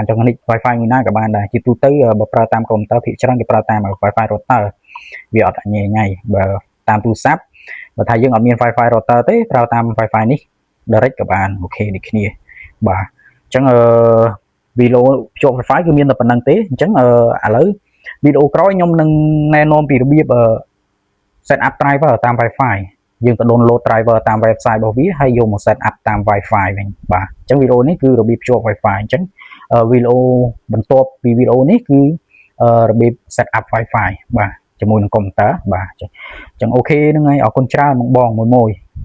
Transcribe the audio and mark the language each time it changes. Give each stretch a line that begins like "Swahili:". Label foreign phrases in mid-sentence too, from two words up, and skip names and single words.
Khmer: ចង់
English: connect Wi-Fi
Khmer: មួយណាក៏បានដែរជាទូទៅបើប្រើតាមកុំព្យូទ័រភាគច្រើនគេប្រើតាម
English: Wi-Fi router
Khmer: វាអត់ញ៉ៃបើតាមទូរស័ព្ទបើ ថាយើងអត់មាន
English: Wi-Fi router
Khmer: ទេប្រើតាម Wi-Fi នេះ direct ក៏បានអូខេដូចគ្នាបាទអញ្ចឹង វីដេអូភ្ជាប់ Wi-Fi គឺមានតែប៉ុណ្្នឹងទេអញ្ចឹងឥឡូវវីដេអូក្រោយខ្ញុំនឹងណែនាំពីរបៀប
English: set up driver
Khmer: តាម Wi-Fi យើងក៏
English: download driver
Khmer: តាម website របស់វាហើយយកមក
English: set up
Khmer: តាម Wi-Fi វិញបាទអញ្ចឹងវីដេអូនេះគឺរបៀបភ្ជាប់ Wi-Fi អញ្ចឹងវីដេអូបន្ទាប់ពីវីដេអូនេះគឺរបៀប
English: set up Wi-Fi
Khmer: បាទជាមួយនឹងកុំព្យូទ័របាទអញ្ចឹងអូខេហ្នឹងហើយអរគុណច្រើនបងមួយ